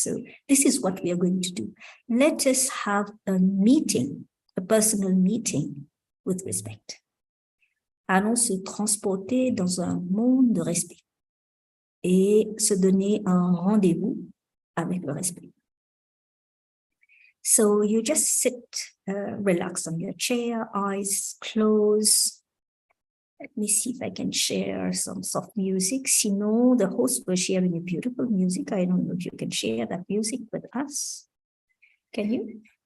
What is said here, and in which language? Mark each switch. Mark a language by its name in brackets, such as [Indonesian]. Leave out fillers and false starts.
[English] So this is what we are going to do. Let us have a meeting, a personal meeting with respect. [French] Allons se transporter dans un monde de respect et se donner un rendez-vous avec le respect. [English] So you just sit, relax on your chair, eyes closed. Let me see if I can share some soft music. Sinon, the host was sharing a beautiful music. I don't know if you can share that music with us. Can you?